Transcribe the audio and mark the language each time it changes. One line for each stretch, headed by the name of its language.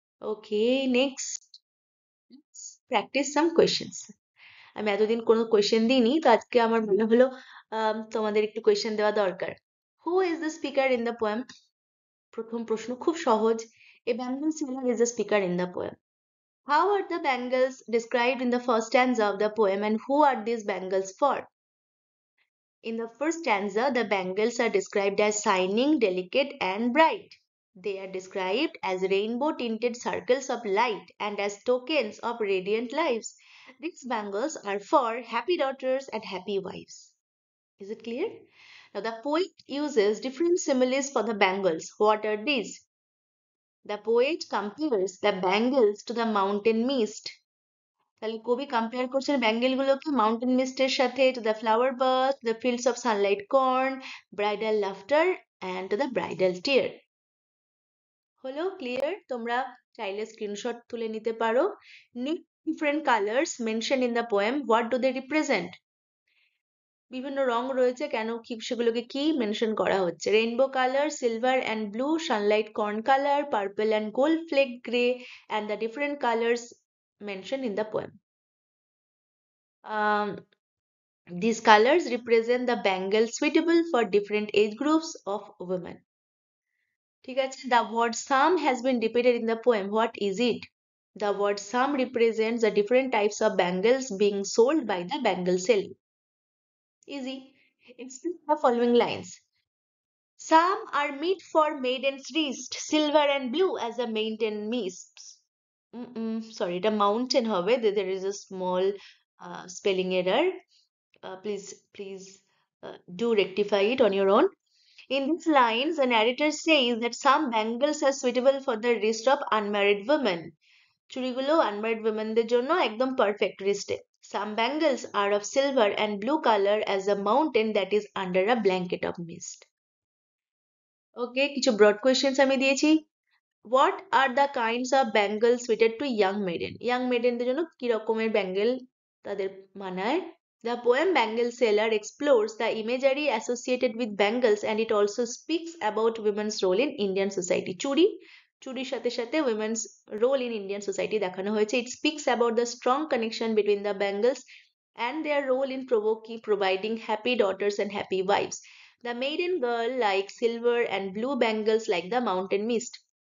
English: Okay, next practice some questions.
Bangla: আমি এতদিন কোনো কোয়েশ্চেন দিইনি, তো আজকে আমার মনে হলো তোমাদের একটু কোয়েশ্চেন দেওয়া দরকার।
English: Who is the speaker in the poem?
Bangla: প্রথম প্রশ্ন খুব সহজ।
English: A bangle seller is the speaker in the poem. How are the bangles described in the first stanza of the poem, and who are these Bengals for? In the first stanza, the Bengals are described as shining, delicate, and bright. They are described as rainbow tinted circles of light and as tokens of radiant lives. These bangles are for happy daughters and happy wives. Is it clear? Now, the poet uses different similes for the bangles. What are these? The poet compares the bangles to the mountain mist.
Bangla: তাহলে কবি compare করছেন bangle গুলোকে mountain মিস্টের সাথে,
English: To the flower birth, the fields of sunlight corn, bridal laughter and to the bridal tear.
Bangla: হলো clear? তোমরা চাইলে screenshot তুলে নিতে পারো।
English: Different colours mention in the poem, what do they represent?
Bangla: বিভিন্ন রং রয়েছে, কেন কি সেগুলোকে কি মেনশন করা হচ্ছে?
English: Rainbow colour, silver and blue, sunlight corn colour, purple and gold flake grey, and the different colours mentioned in the poem. These colors represent the bangle suitable for different age groups of women.
Bangla: ঠিক আছে,
English: the word some has been repeated in the poem. What is it? The word some represents the different types of bangles being sold by the bangle seller. Easy. Explain the following lines. Some are meet for maiden's wrist, silver and blue as a maiden mists. Sorry, এটা mountain হবে. There is a small spelling error. Please do rectify it on your own. In these lines, the narrator says that some bangles are suitable for the wrist of unmarried women.
Bangla: চুড়িগুলো
English: unmarried women
Bangla: দের জন্য একদম perfect wrist A.
English: Some bangles are of silver and blue color as a mountain that is under a blanket of mist.
Bangla: Okay, কিছু broad questions আমি দিয়েছি।
English: What are the kinds of bangles suited to young maiden?
Bangla: Young maiden দের জন্য কি রকমের bangle তাদের মানায়?
English: The poem Bangle Seller explores the imagery associated with bangles, and it also speaks about women's role in Indian society. চুড়ি
Bangla: চুরির সাথে সাথে women's role in Indian society দেখানো হয়েছে।
English: It speaks about the strong connection between the bangles and their role in providing happy daughters and happy wives. The maiden girl likes silver and blue bangles like the mountain mist.